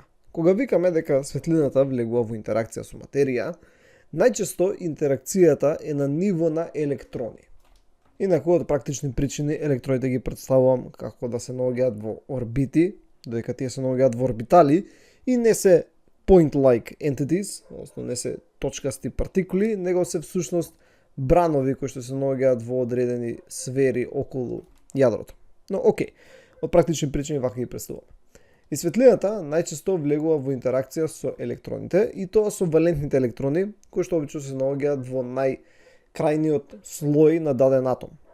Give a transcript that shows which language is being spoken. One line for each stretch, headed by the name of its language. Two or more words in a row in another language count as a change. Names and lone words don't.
Macedonian: Кога викаме дека светлината влегува во интеракција со материја, најчесто интеракцијата е на ниво на електрони. Инаку од практични причини електроните ги представувам како да се наоѓаат во орбити, додека тие се наоѓаат во орбитали и не се
English: point-like entities,
Macedonian: односно не се точкасти партикули, него се всушност бранови кои што се наоѓаат во одредени сфери околу јадрото. Но океј, од практични причини вака ги представувам. И светлината најчесто влегува во интеракција со електроните и тоа со валентните електрони, кои што обично се наоѓаат во крајниот слој на даден атом.